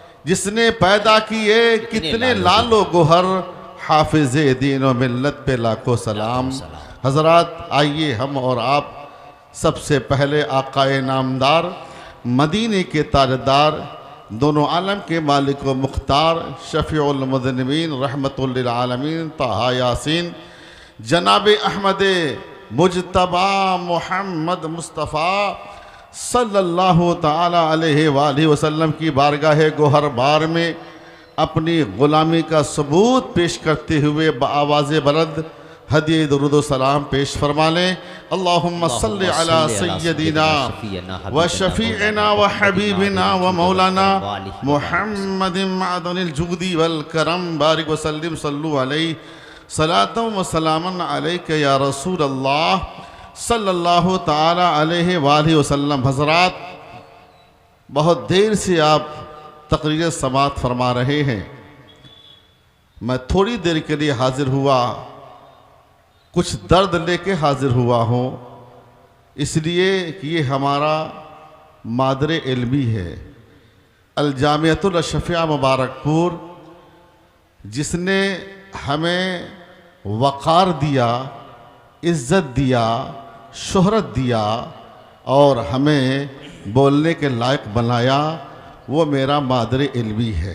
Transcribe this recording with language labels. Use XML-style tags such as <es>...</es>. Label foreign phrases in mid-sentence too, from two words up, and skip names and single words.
<ur>جس نے پیدا کیے کتنے لعل و گوہر، حافظ دین و ملت پہ لاکھوں سلام. حضرات، آئیے ہم اور آپ سب سے پہلے آقائے نامدار، مدینے کے تاجدار، دونوں عالم کے مالک و مختار,</ur> <ar>شفيع المذنبين رحمة للعالمين طه يس</ar> <ur>جناب احمد مجتبیٰ محمد مصطفیٰ</ur> <ar>صلى الله تعالى عليه وآله وسلم</ar> <ur>کی بارگاہ گوہر بار میں اپنی غلامی کا ثبوت پیش کرتے ہوئے بآواز بلند ہدیۂ درود و سلام پیش فرما لیں.</ur> <ar>اللهم صل على سيدنا وشفيعنا وحبيبنا ومولانا محمد معدن الجود والكرم بارك وسلم صلوا عليه صلاة وسلاما عليك يا رسول الله صلى الله تعالى عليه وآله وسلم.</ar> <ur>حضرات، بہت دیر سے آپ تقریر سماعت فرما رہے ہیں. میں تھوڑی دیر کے لیے حاضر ہوا، کچھ درد لے کے حاضر ہوا ہوں، اس لیے کہ یہ ہمارا مادر علمی ہے الجامعۃ الاشرفیہ مبارکپور، جس نے ہمیں وقار دیا، عزت دیا، شہرت دیا اور ہمیں بولنے کے لائق بنایا، وہ میرا مادر علمی ہے.</ur>